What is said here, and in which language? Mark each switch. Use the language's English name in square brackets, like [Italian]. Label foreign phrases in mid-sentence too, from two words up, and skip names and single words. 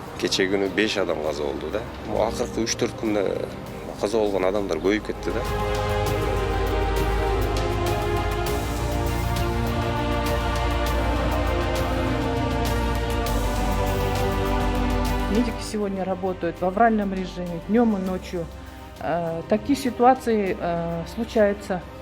[Kyrgyz] Кече күнү 5 адам каза болду да. Акыркы 3-4 күндө каза болгон адамдар көбөйүп кетти да. [Russian] Медики сегодня работают в авральном режиме, днем и ночью. Такие ситуации случаются.